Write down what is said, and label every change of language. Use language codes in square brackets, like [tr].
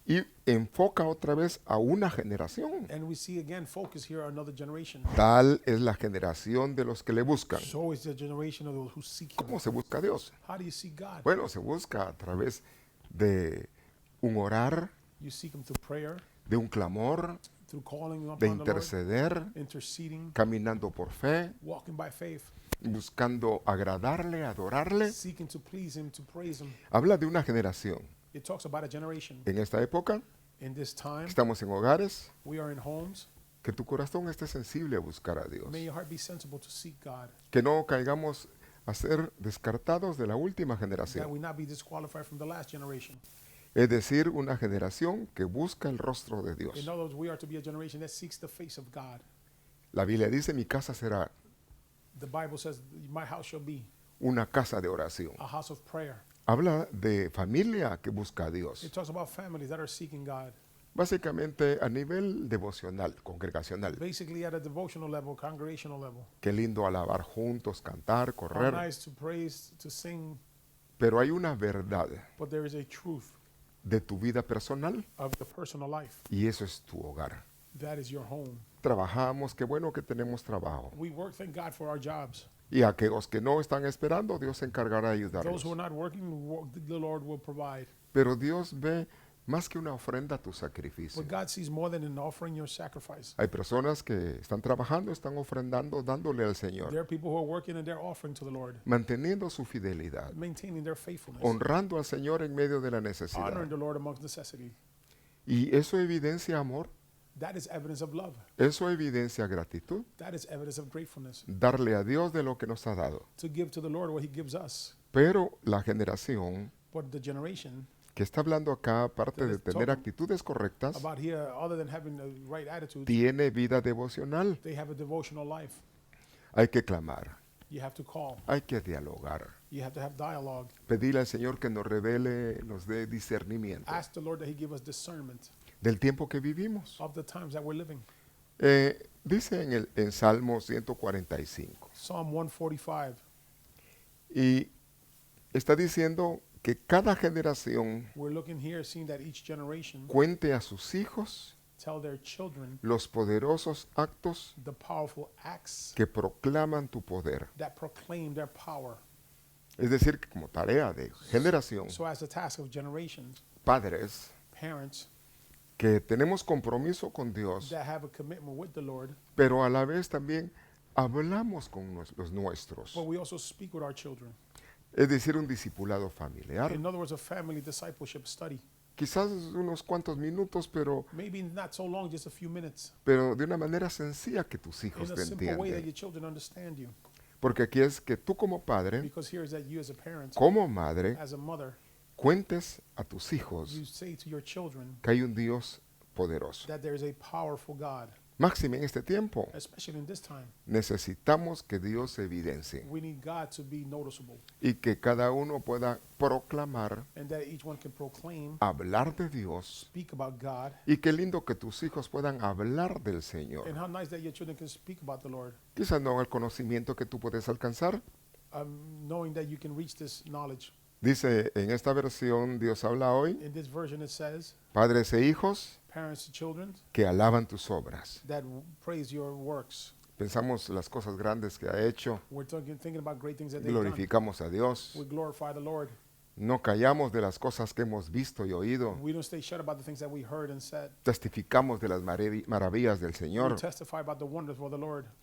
[es] Y enfoca otra vez a una generación. [en] And we see again focus here on another generation. [es] Tal es la generación de los que le buscan. [en] So is the generation of those who seek him. [es] ¿Cómo se busca a Dios? [en] How do you seek God? [es] Bueno, se busca a través de un orar, [en] You seek him through prayer, [es] de un clamor, [en] through calling [es] de [en] upon the Lord, [es] interceder, [en] interceding, [es] caminando por fe, [en] walking by faith, [es] buscando agradarle, adorarle. [en] seeking to please him, to praise him. [es] Habla de una generación. [en] It talks about a generation. [es] En esta época, [en] In this time, [es] estamos en hogares, [en] we are in homes. [es] que tu corazón esté sensible a buscar a Dios. [en] May your heart be sensible to seek God, [es] Que no caigamos a ser descartados de la última [en] that [es] generación. [en] we not be disqualified from the last generation. [es] Es decir, una generación que busca el rostro de Dios. [en] In other words, we are to be a generation that seeks the face of God. [es] La Biblia dice, mi casa será. [en] The Bible says, my house shall be [es] una casa de oración. [en] a house of prayer. [es] Habla de familia que busca a Dios. [en] It talks about families that are seeking God. [es] Básicamente a nivel devocional, congregacional. [en] Basically at a devotional level, congregational level. [es] Qué lindo alabar juntos, cantar, [en] How [es] correr. [en] nice to praise, to sing, [es] Pero hay una verdad [en] but there is a truth [es] de tu vida personal [en] of the personal life. [es] y eso es tu hogar. [en] That is your home. [es] Trabajamos, qué bueno que tenemos trabajo. [en] We work, thank God for our jobs. [es] Y aquellos que no están esperando, Dios se encargará de [en] Those who are not working, the Lord will provide. [es] Pero Dios ve más que una ofrenda a tu sacrificio. [en] But God sees more than an offering your sacrifice. [es] Hay personas que están trabajando, están ofrendando, dándole al Señor, [en] There are people who are working and they're offering to the Lord, [es] manteniendo su fidelidad, [en] maintaining their faithfulness, [es] honrando al Señor en medio de la necesidad. [en] honoring the Lord amongst necessity. [es] Y eso evidencia amor, [en] That is evidence of love. [es] eso evidencia gratitud, [en] That is evidence of gratefulness. [es] darle a Dios de lo que nos ha dado. [en] To give to the Lord what He gives us. [es] Pero la generación [en] But the generation [es] que está hablando acá, aparte de tener actitudes correctas, [en] about here, other than having the right attitude, [es] tiene vida devocional. [en] they have a devotional life. [es] Hay que clamar, [en] You have to call. [es] hay que dialogar, [en] You have to have dialogue. [es] pedirle al Señor que nos revele, nos dé discernimiento [en] Ask the Lord that He give us discernment [es] del tiempo que vivimos. [en] of the times that we're living. [es] Dice en Salmo 145, [en] Psalm 145. [es] y está diciendo que cada generación [en] We're looking here, seeing that each generation [es] cuente a sus hijos [en] tell their children [es] los poderosos actos [en] the powerful acts [es] que proclaman tu poder. [en] that proclaim their power. [es] Es decir, que como tarea de generación, [en] So as a task of generations, [es] padres, [en] parents [es] que tenemos compromiso con Dios, [en] that have a commitment with the Lord, [es] pero a la vez también hablamos con los nuestros. [en] but we also speak with our children. [es] Es decir, un discipulado familiar. [en] In other words, a family discipleship study. [es] Quizás unos cuantos minutos, [en] Maybe not so long, just a few minutes. [es] pero de una manera sencilla que tus hijos [en] In a [es] te [en] simple way that [es] entiendan. [en] your children understand you. [es] Porque aquí es que tú como padre, [en] Because here is that you as a parent, [es] como madre, [en] as a mother, [es] cuentes a tus hijos [en] you say to your children [es] que hay un Dios poderoso. [en] that there is a powerful God. [es] Máxime en este tiempo, [en] Especially in this time, [es] necesitamos que Dios se evidencie [en] we need God to be noticeable [es] y que cada uno pueda proclamar, [en] and that each one can proclaim, [es] hablar de Dios. [en] speak about God, [es] Y qué lindo que tus hijos puedan hablar del Señor. [en] and how nice that your children can speak about the Lord, [es] Quizás no el conocimiento que tú puedes alcanzar. [en] knowing that you can reach this knowledge. [es] Dice en esta versión, Dios habla hoy, [en] In this version, it says, [es] padres e hijos [en] parents to children [es] que alaban tus obras. [en] that praise your works. [es] Pensamos las cosas grandes que ha hecho, [en] We're thinking about great things that they've done. [es] glorificamos a Dios, [en] We glorify the Lord. [es] no callamos de las cosas que hemos visto y oído, [en] We don't stay shut about the things that we heard and said. [es] testificamos de las maravillas del [en] We [es] Señor [en] testify about the wonders of the Lord.